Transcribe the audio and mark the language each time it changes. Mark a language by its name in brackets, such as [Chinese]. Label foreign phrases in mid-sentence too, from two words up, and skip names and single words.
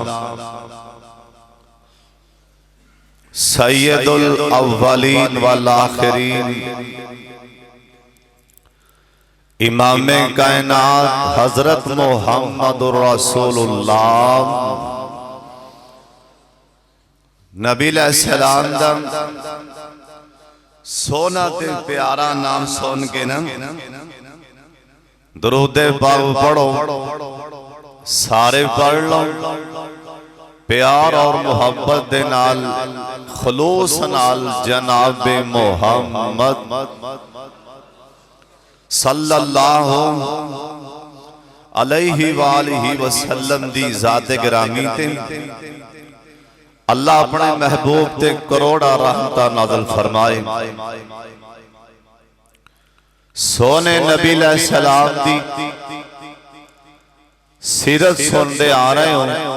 [Arabic] سيد الأولين والآخرين [Punjabi] ਇਮਾਮੇ ਕਾਇਨਾਤ ਹਜ਼ਰਤ ਮੁਹੰਮਦੁਰ ਰਸੂਲੁੱਲਾਹ ਨਬੀ ਅਲੈਹਿੱਸਲਾਮ ਦਾ ਸੋਹਣਾ ਤੇ ਪਿਆਰਾ ਨਾਮ ਸੁਣ ਕੇ ਨਾ ਦਰੂਦੇ ਪਾਕ ਪੜ੍ਹੋ, ਸਾਰੇ ਪੜ੍ਹ ਲੋ। ਪਿਆਰ ਔਰ ਮੁਹੱਬਤ ਦੇ ਨਾਲ ਖ਼ਲੂਸ ਨਾਲ ਜਨਾਬ ਮੁਹੰਮਦ [Arabic] صلى الله عليه وآله وسلم [Punjabi] ਦੀ ਜ਼ਾਤ ਗਿਰਾਮੀ ਤੇ ਅੱਲਾਹ ਅਪਣੇ ਮਹਿਬੂਬ ਤੇ ਕਰੋੜਾਂ ਰਹਿਮਤਾਂ ਨਾਜ਼ਿਲ ਫ਼ਰਮਾਏ। सोने नबी अलैहिस्सलाम दी सीरत सुनते आ रहे हो।